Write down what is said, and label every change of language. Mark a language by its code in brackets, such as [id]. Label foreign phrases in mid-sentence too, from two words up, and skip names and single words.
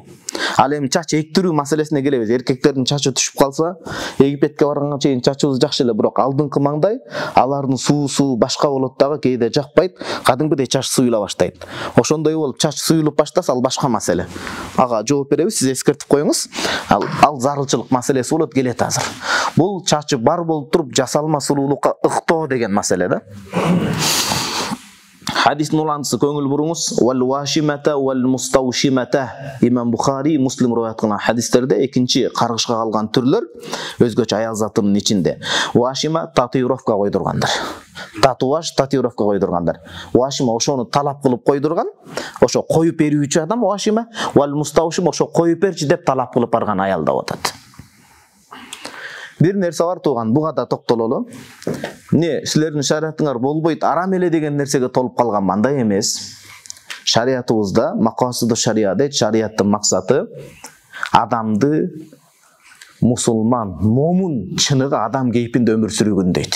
[ky] Ал эми чач эктирүү маселесине келебиз. Эркектердин чачы түшүп калса, Египетке барганга чейин чачыбыз жакшы эле, бирок алдыңкы маңдай алардын суусу башка болот дагы, кээде жакпайт, кадимгидей чач суюла баштайт. Ошондой болуп чач суюлуп баштаса, ал башка маселе. Ага жооп беребиз, сиз эскертип коюңуз. Ал зарылчылык маселеси болот, келет азыр. Бул чачы бар болуп туруп жасалма сулуулукка ыктоо деген маселе да. Hadisnin ulantısı көңүл буруңуз. [ar] والواشمات والمستوشمات. [ky] Imam Bukhari, Muslim riwayat кылган хадистерде экинчи каргышка калган түрлөр өзгөчө аял затынын ичинде. Washima татуировка койдургандар. Татуаж татуировка койдургандар. Washima ошону талап кылып койдурган, ошо коюп берүүчү адам washima, [ar] والمستوشم [ky] ошо коюп берчи деп талап кылып барган аял деп атат. Бир нерсе бар туган, буга да токтололу. Не, силердин шариятыңар болбойт, арам эле деген нерсеге толуп калган мандай эмес. Шариятыбызда макасыды шария дейт, шарияттын максаты адамды мусулман, момун чыныгы адам кейпинде өмүр сүрүүгүн дейт.